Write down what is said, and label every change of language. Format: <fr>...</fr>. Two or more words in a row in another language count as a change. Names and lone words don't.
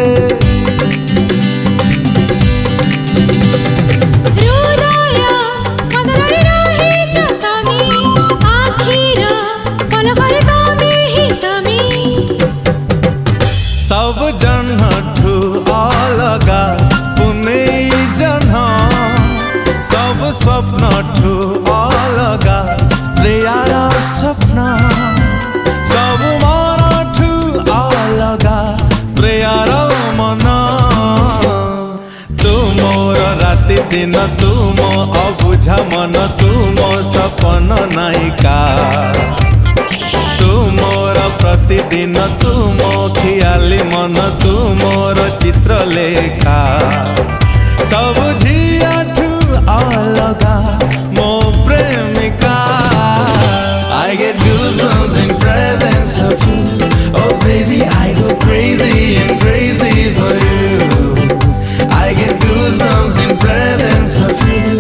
<spv>ସବ ଜନ୍ମଠୁ ଅଲଗା ପୁନେ ଜନ୍ମ ସବ ସ୍ୱପ୍ନଠୁ ଅଲଗା ପ୍ରିୟାର ସ୍ୱପ୍ନ ସବ ମନଠୁ ଅଲଗା ପ୍ରିୟାର ମନ ତୁମୋର ରାତି ଦିନ ତୁମ ଅବୁଝା ମନ ତୁମ ସପନ ନାୟିକା ତୁମୋର ପ୍ରତିଦିନ ତୁମ ଖିଆଲି ମନ ତୁମୋର ଚିତ୍ର ଲେଖା ସବ ଝିଆଠୁ ଅଲଗା ମୋ ପ୍ରେମିକା</spv> <en>I get goosebumps in presence of you. Oh baby, I go crazy and crazy for you. I get goosebumps in presence of you.</en>